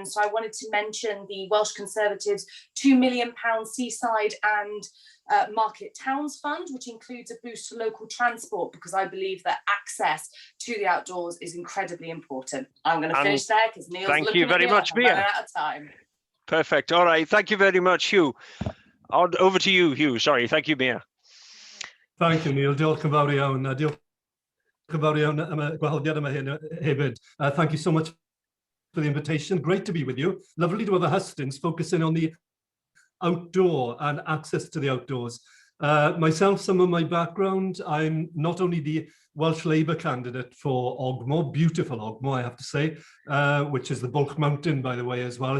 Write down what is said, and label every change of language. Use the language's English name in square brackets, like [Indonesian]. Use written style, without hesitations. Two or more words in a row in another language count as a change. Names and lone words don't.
[English] So I wanted to mention the Welsh Conservatives' £2 million seaside and market towns fund, which includes a boost to local transport, because I believe that access to the outdoors is incredibly important. I'm going to finish there because Neil's thank looking you very at me much, like I'm Mia. running out of time. Perfect. All right. Thank you very much, Hugh. Over to you, Hugh. Sorry. Thank you, Mia. Thank you, [Welsh] Neil. Diolch yn fawr iawn. Diolch yn fawr iawn am y gwahoddiad yma hefyd. [English] Thank you so much for the invitation. Great to be with you. Lovely to have a Hustings focusing on the outdoor and access to the outdoors. Myself, some of my background, I'm not only the Welsh Labour candidate for Ogmore, beautiful Ogmore, I have to say, which is the Bulk Mountain, by the way, as well.